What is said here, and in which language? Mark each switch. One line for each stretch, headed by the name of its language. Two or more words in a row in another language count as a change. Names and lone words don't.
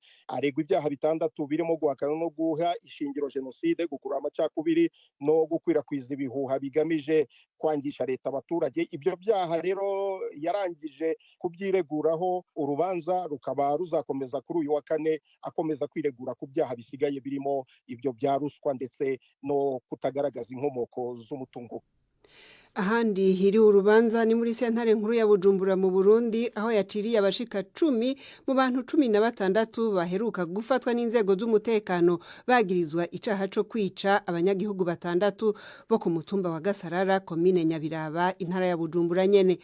Kinyarwanda: Aregwa ibyaha 6 birimo guhakana no guha ishingiro jenoside, gukura amacakubiri no gukwirakwiza ibihuha bigamije kwangisha leta abaturage. Ibyo byaha rero yarangije kubyireguraho. Urubanza rukaba ruzakomeza kuri uyu wa 4, akomeza kwiregura ku byaha bisigaye birimo ibyo bya ruswa ndetse no kutagaragaza inkomoko z'umutungo.
Rundi: Ahandi hiri urubanza ni muri sentare nkuru ya Bujumbura mu Burundi, aho yaciriye abashika 10 mu bantu 16 baheruka gufatwa n'inzego z'umutekano bagirizwa icaha cyo kwica abanyagihugu 6 bo ku mutumba wa Gasarara, komine Nyabiraba, intara ya Bujumbura nyene.